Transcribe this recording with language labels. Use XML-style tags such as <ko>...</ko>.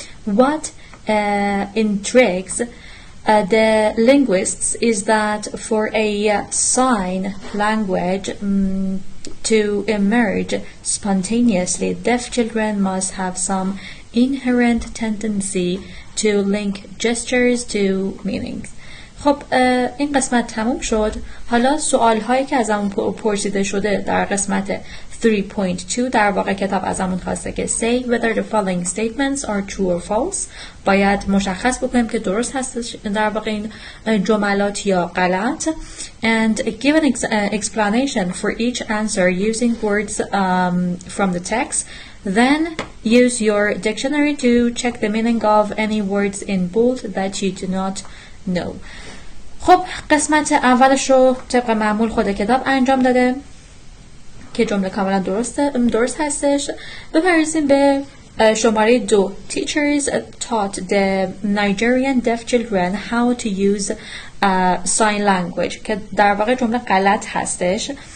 <en>What intrigues the linguists is that for a sign language to emerge spontaneously, deaf children must have some inherent tendency to link gestures to meanings.</en> <fa>خب این قسمت تموم شد. حالا سوال هایی که ازمون پرسیده شده در قسمت 3.2 در واقع کتاب ازمون خواسته که</fa> <en>say whether the following statements are true or false.</en> <fa>باید مشخص بکنیم که درست هستش در واقع این جملات یا غلط.</fa> <en>And give an explanation for each answer using words from the text. Then use your dictionary to check the meaning of any words in bold that you do not know.</en> <fa>خب قسمت اولش رو طبق معمول خود کتاب انجام داده که جمله کاملا درست هستش. بپردازیم به شماره 2.</fa> <en>Teachers taught the Nigerian deaf children how to use sign language</en> <fa>که در واقع جمله غلط هستش.</fa>